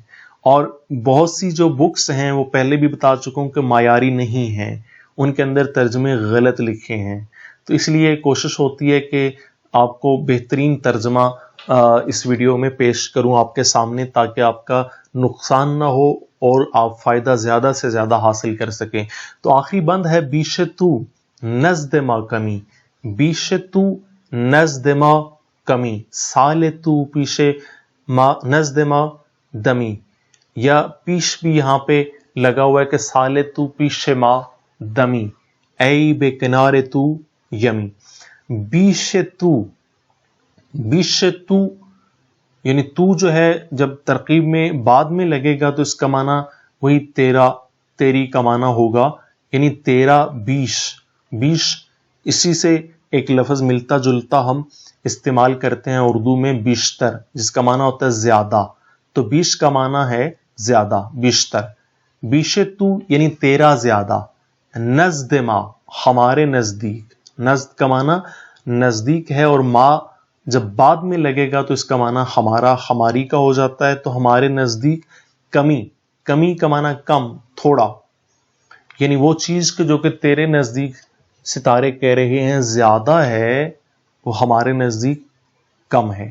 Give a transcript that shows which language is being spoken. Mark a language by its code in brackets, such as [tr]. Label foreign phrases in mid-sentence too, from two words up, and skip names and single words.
[ur] اور بہت سی جو بکس ہیں وہ پہلے بھی بتا چکا ہوں کہ معیاری نہیں ہیں, ان کے اندر ترجمے غلط لکھے ہیں. تو اس لیے کوشش ہوتی ہے کہ آپ کو بہترین ترجمہ اس ویڈیو میں پیش کروں آپ کے سامنے, تاکہ آپ کا نقصان نہ ہو اور آپ فائدہ زیادہ سے زیادہ حاصل کر سکیں. تو آخری بند ہے [fa] بیش تو نزد ما کمی, بیش تو نزد ما کمی, سال تو پیشے ما نزد ما دمی, [ur] یا پیش بھی یہاں پہ لگا ہوا ہے کہ [fa] سال تو پیش ما دمی, ای بے کنارے تو یمی. بیش تو [ur] یعنی تو جو ہے جب ترکیب میں بعد میں لگے گا تو اس کا معنی وہی تیرا تیری کا معنی ہوگا, یعنی تیرا بیش اسی سے ایک لفظ ملتا جلتا ہم استعمال کرتے ہیں اردو میں, بیشتر, جس کا معنی ہوتا ہے زیادہ. تو بیش کا معنی ہے زیادہ, بیشتر. [fa] بیش تو [ur] یعنی تیرا زیادہ, [fa] نزد ما [ur] ہمارے نزدیک, نزد کا معنی نزدیک ہے, اور ما جب بعد میں لگے گا تو اس کا معنی ہمارا ہماری کا ہو جاتا ہے. تو ہمارے نزدیک کمی، کمی کا معنی کم، تھوڑا، یعنی وہ چیز جو کہ تیرے نزدیک ستارے کہہ رہے ہیں زیادہ ہے وہ ہمارے نزدیک کم ہے.